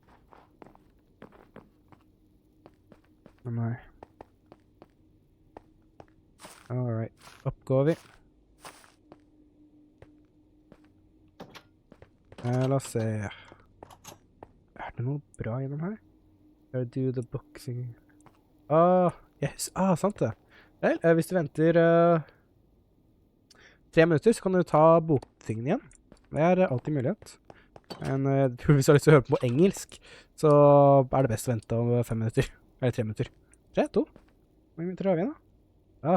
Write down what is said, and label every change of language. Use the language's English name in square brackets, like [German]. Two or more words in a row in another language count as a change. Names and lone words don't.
[Norwegian] Men nei. Alright, opp går vi. La oss se. Er det noe bra gjennom her? [English] Do the boxing. Yes. [Norwegian] Sant det. Vel, hvis du venter 3 minutter, så kan du ta boktingen igjen. Det er alltid mulighet. Men jeg tror hvis du har lyst til å høre på engelsk, så er det best å vente om 5 minutter. Eller 3 minutter. 3, 2. Hvor mange minutter har vi igjen da?